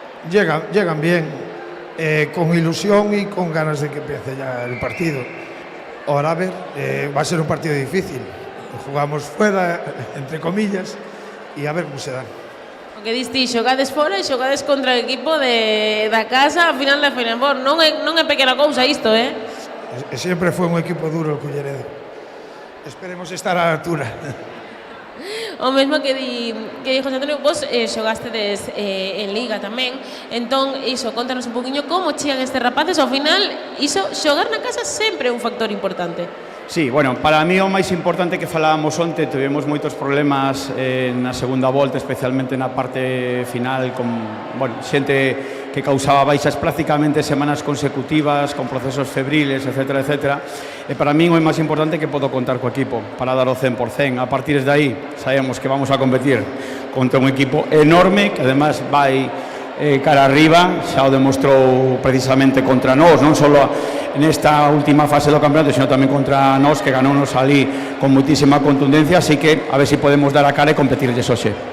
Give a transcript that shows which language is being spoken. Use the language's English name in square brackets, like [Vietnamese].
[Spanish] Llegan bien, con ilusión y con ganas de que empiece ya el partido. Ahora a ver, va a ser un partido difícil. Jugamos fuera, entre comillas, y a ver cómo se da. [Galician] O que diste, xogades fora e xogades contra o equipo da casa a final da Final Four. Non é pequena cousa isto, [Spanish] Siempre fue un equipo duro el Culleredo. Esperemos estar a la altura. [Galician] O mesmo que di José Antonio, vos xogastedes en Liga tamén. Entón, iso, contanos un poquinho como chegan estes rapaces. Ao final, iso, xogar na casa sempre é un factor importante. Sí, bueno, para mí o máis importante que falábamos onte, tivemos moitos problemas na segunda volta, especialmente na parte final, con xente que causaba baixas prácticamente semanas consecutivas, con procesos febriles, etcétera, etcétera. E para min o máis importante que podo contar co equipo para dar o 100%. A partir de aí, sabemos que [Spanish] vamos a competir [Galician] contra un equipo enorme, que además vai cara arriba, xa o demostrou precisamente contra nós, non só nesta última fase do campeonato, sino tamén contra nós, que ganounos ali con moitísima contundencia, así que a ver se podemos dar a cara e competirlles hoxe.